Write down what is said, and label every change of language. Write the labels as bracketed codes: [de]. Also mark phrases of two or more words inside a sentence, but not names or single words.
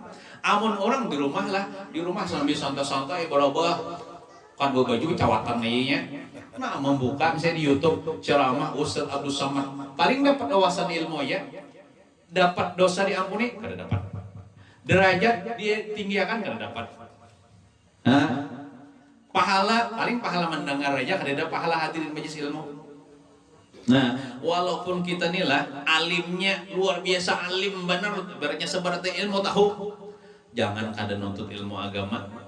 [bjn] Amun orang di rumah sambil santai-santai berubah kan baju cawatan nya. [id] Nah, membuka misalnya di YouTube ceramah Ustaz Abdul Samad, paling dapat wawasan ilmu ya, dapat dosa diampuni kada dapat, derajat dia tinggikan kada dapat. Pahala mendengar aja kada ada pahala hadirin majelis ilmu. Nah, walaupun kita inilah alimnya luar biasa, alim benar, ibaratnya sebaratnya ilmu tahu, jangan kada nuntut ilmu agama.